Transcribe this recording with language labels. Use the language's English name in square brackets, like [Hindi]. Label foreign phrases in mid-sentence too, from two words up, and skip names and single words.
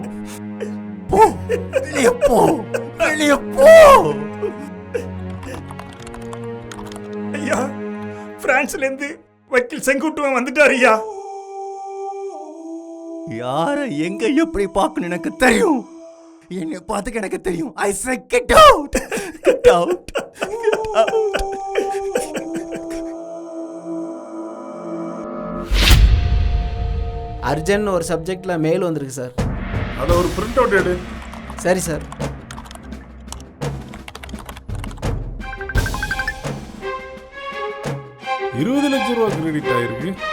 [Tamil] போ, வெளியே போ, வெளியே போ. ஐயா, பிரான்ஸ்ல இருந்து வக்கீல் செங்குட்டுவன் வந்துட்டார் ஐயா. யார எங்க எப்படி பார்க்கணும் எனக்கு தெரியும். என்னை பார்த்துக்க எனக்கு தெரியும். [English] I say get out, get out, get out. [Tamil] அர்ஜென்ட் ஒரு சப்ஜெக்ட்ல மெயில் வந்திருக்கு சார். அதை ஒரு [English] print out [Tamil] எடு. சரி சார். ₹20,00,000 கிரெடிட் ஆயிருக்கு.